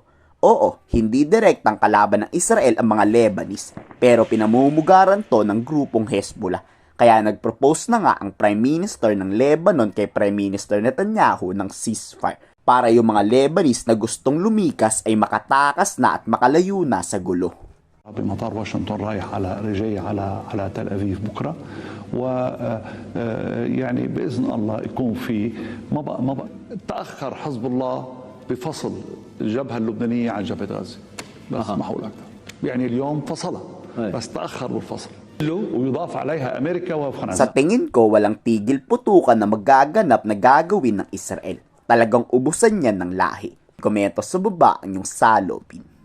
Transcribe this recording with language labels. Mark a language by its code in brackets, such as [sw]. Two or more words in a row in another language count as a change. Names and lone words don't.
[tl] Oo, hindi direktang kalaban ng Israel ang mga Lebanese, pero pinamumugaran to ng grupong Hezbollah. Kaya nag-propose na nga ang [en] Prime Minister [tl] ng Lebanon kay [en] Prime Minister [tl] Netanyahu ng ceasefire para yung mga Lebanese na gustong lumikas ay makatakas na at makalayo na sa gulo. [ar] بمطار واشنطن رايح جاي على تل أبيب بكرة ويعني بإذن الله يكون في تأخر حزب الله بفصل الجبهة اللبنانية عن جبهة غزة بس ما حول أكثر يعني اليوم فصلها بس تأخر بالفصل ويضاف عليها أمريكا وفرنسا. [tl] Sa tingin ko walang tigil putukan na magaganap na gagawin ng Israel. Talagang ubusan niyan ng lahi. Komento sa baba ang iyong salopin.